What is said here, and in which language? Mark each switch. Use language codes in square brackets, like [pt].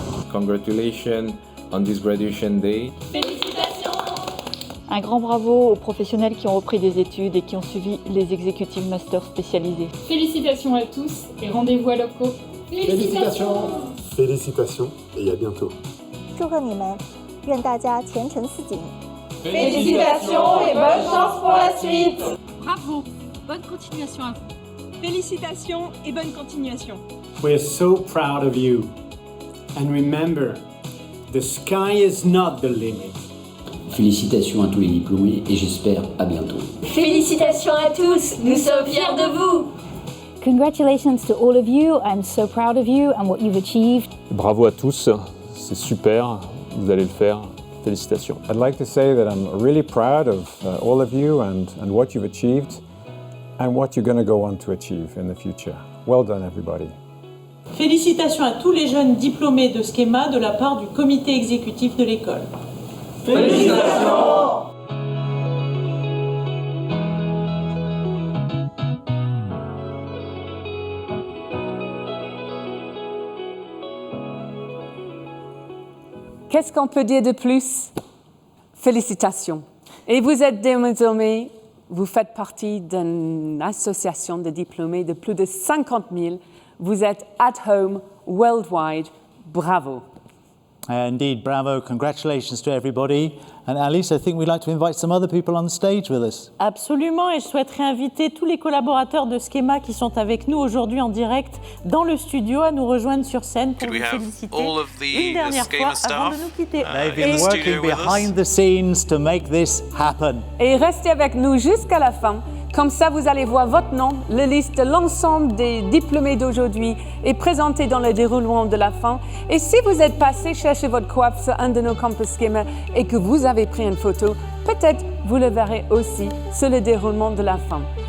[en] Congratulations on this graduation day. [fr] Félicitations! Un grand bravo aux professionnels qui ont repris des études et qui ont suivi les executive masters spécialisés. Félicitations à tous et rendez-vous à locaux. Félicitations! Félicitations et à bientôt. [zh] 祝贺你们，愿大家前程似锦。 [fr] Félicitations et bonne chance pour la suite! Bravo. Bonne continuation à vous. Félicitations et bonne continuation. [en] We're so proud of you. And remember, the sky is not the limit. [fr] Félicitations à tous les diplômés et j'espère à bientôt. Félicitations à tous, nous sommes fiers de vous. [en] Congratulations to all of you. I'm so proud of you and what you've achieved. [fr] Bravo à tous, c'est super, vous allez le faire. Félicitations. [en] I'd like to say that I'm really proud of all of you and what you've achieved and what you're going to go on to achieve in the future. Well done, everybody. [fr] Félicitations à tous les jeunes diplômés de Schema de la part du comité exécutif de l'école. Félicitations! Qu'est-ce qu'on peut dire de plus? Félicitations. Et vous êtes désormais, vous faites partie d'une association de diplômés de plus de 50 000. Vous êtes [en] at home worldwide. [fr] Bravo. [en] Indeed, bravo. Congratulations to everybody. And Alice, I think we'd like to invite some other people on the stage with us. [fr] Absolument, et je souhaiterais inviter tous les collaborateurs de Schema qui sont avec nous aujourd'hui en direct dans le studio à nous rejoindre sur scène pour nous féliciter une dernière fois avant de nous quitter. [en] They've been working behind the scenes to make this happen. [fr] Et restez avec nous jusqu'à la fin. Comme ça, vous allez voir votre nom, la liste de l'ensemble des diplômés d'aujourd'hui est présentée dans le déroulement de la fin. Et si vous êtes passé chercher votre coiffe sur un de nos campus Schema et que vous avez pris une photo, peut-être vous le verrez aussi sur le déroulement de la fin.